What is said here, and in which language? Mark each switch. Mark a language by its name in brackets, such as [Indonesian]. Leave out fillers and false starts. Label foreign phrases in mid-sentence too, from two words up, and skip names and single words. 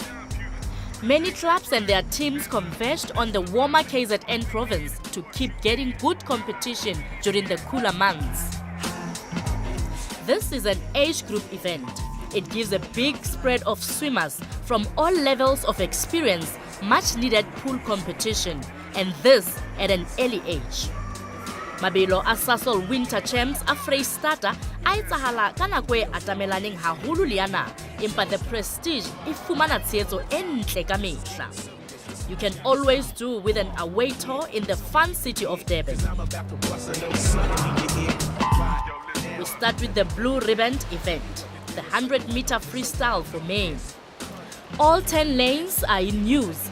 [English] Many clubs and their teams converged on the warmer KZN province to keep getting good competition during the cooler months. This is an age group event. It gives a big spread of swimmers from all levels of experience much needed pool competition, and this at an early age. [Southern Sotho] Mabelo a Sasol Winter Champs a Freistata a etsahala ka nako e atamelaneng haholo le yana, empa the Prestige e fumana tshehetso e ntle ka mehla. [English] You can always do with an away tour in the fun city of Durban. We start with the blue ribbon event, the 100-meter freestyle for men. All 10 lanes are in use.